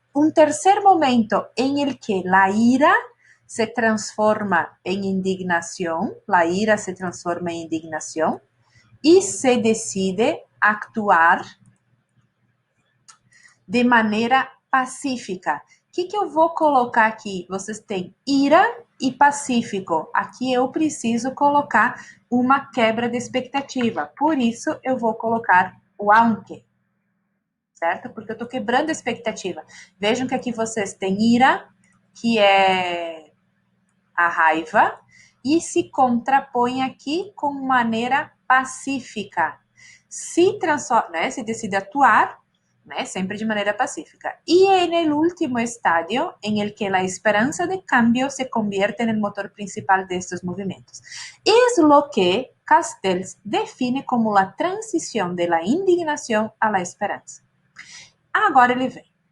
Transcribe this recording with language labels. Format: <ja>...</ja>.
<es>Un tercer momento en el que la ira se transforma en indignación, la ira se transforma en indignación y se decide actuar de maneira pacífica.</es> <pt>O que eu vou colocar aqui? Vocês têm ira e pacífico. Aqui eu preciso colocar uma quebra de expectativa. Por isso, eu vou colocar o aunque. Certo? Porque eu estou quebrando a expectativa. Vejam que aqui vocês têm ira, que é a raiva, e se contrapõe aqui com maneira pacífica. Se transforma, né? Se decide atuar, né? Sempre de maneira pacífica.</pt> <es>Y en el último estadio, en el que la esperanza de cambio se convierte en el motor principal de estos movimientos. Es lo que Castells define como la transición de la indignación a la esperanza.</es> <pt>Agora ele vem.</pt>